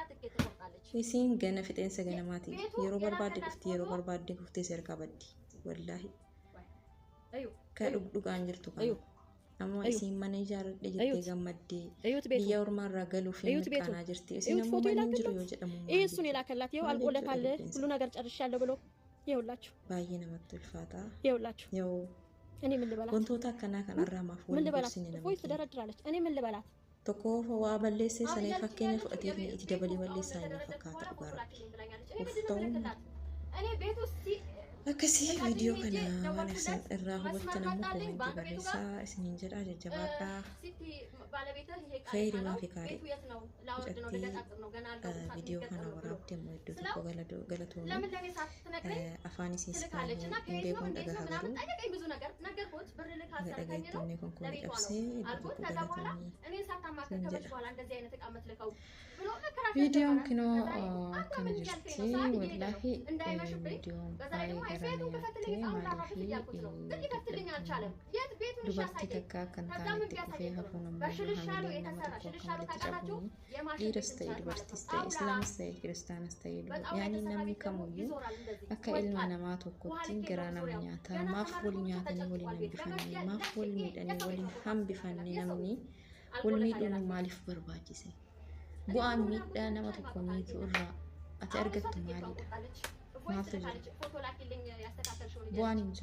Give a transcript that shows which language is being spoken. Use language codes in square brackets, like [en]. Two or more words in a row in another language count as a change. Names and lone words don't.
[om] Isiin gana fixeensa ganamaati yeroo barbaadde dhufti yeroo barbaadde kuftee serkaa baddi wallaahi. Ka dhugaan jirtu kana. Amma isiin mana ijaarradhe jettee gammaddee biyya ormaarraa galuuf hin mirqaanaa jirti. Isiin ammoo manni jiru yoo jedhamu [am] እሱን የላከላት ይኸው አልቆለታል ሁሉ ነገር ጨርሻለሁ ብሎ ይኸውላችሁ [om] baay'ee namatti ulfaata. [am] ይኸውላችሁ እኔ ምን ልበላት [om] wantoota akkanaa kanarraa maaf waliin gorsine [am] ወይ ትደረድራለች እኔ ምን ልበላት [om] tokko waa balleessee sanee fakkeenya fudhatee itti dabalee balleessaa hin fakkaata dhugaa rabbi. [am] እኔ ቤት ውስጥ [om] akkasii viidiyoo kana waan isin irraa hubattan ammoo koomentii barreessaa isiniin jedhaa jajjabaadhaa fayyadamaa fi gaarii jedhattii viidiyoo kana waraabde immoo iddoo tokko galatoomuu afaan isiis kan hin beekuun dhagahaa garuu dhagayetti inni kun cabsee iddoo tokko galatoomii isin jedha. Viidiyoon kinoo akkana jirti wallaahi viidiyoon baay'ee [am] ቤቱን ከፈትልኝ አሁን ራሱ እያልኩት ነው ግን ይከፍትልኝ አልቻለም ቤቱን [om] dubartii takka kan taanetti dhufee hafuun hamilee nama tokko kan walitti qabuun dhiiras ta'e dubartiis ta'e islaamis ta'e kiristaanas ta'e yaani namni kamuyyuu akka ilma namaa tokkotti garaa nama nyaataa maaf wal nyaatanii waliin hambifannee maaf wal miidhanii waliin hambifannee namni wal miidhuun maaliif barbaachise bu'aan miidhaa nama tokko miitu irraa ati argattu maalidha maaltu jira bu'aan hin